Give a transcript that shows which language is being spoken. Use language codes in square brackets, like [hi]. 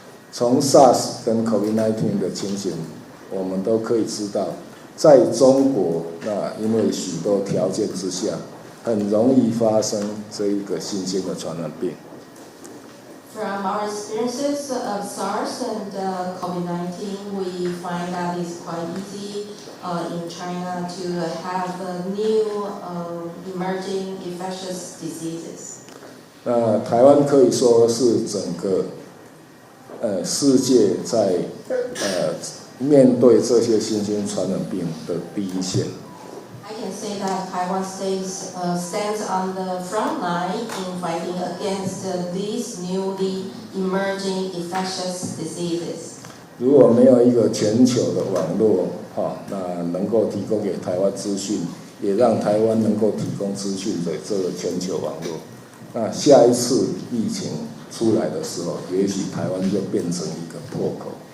[zh] 从 SARS 跟 COVID-19 的情形，我们都可以知道，在中国，那因为许多条件之下，很容易发生这一个新兴的传染病。 [en] From our experiences of SARS and COVID-19, we find that it's quite easy in China to have new emerging infectious diseases. [zh] 那台湾可以说是整个世界在面对这些新兴传染病的第一线。 [en] I can say that Taiwan stands on the front line in fighting against these newly emerging infectious diseases. [zh] 如果没有一个全球的网络，那能够提供给台湾资讯，也让台湾能够提供资讯的这个全球网络，那下一次疫情出来的时候，也许台湾就变成一个破口。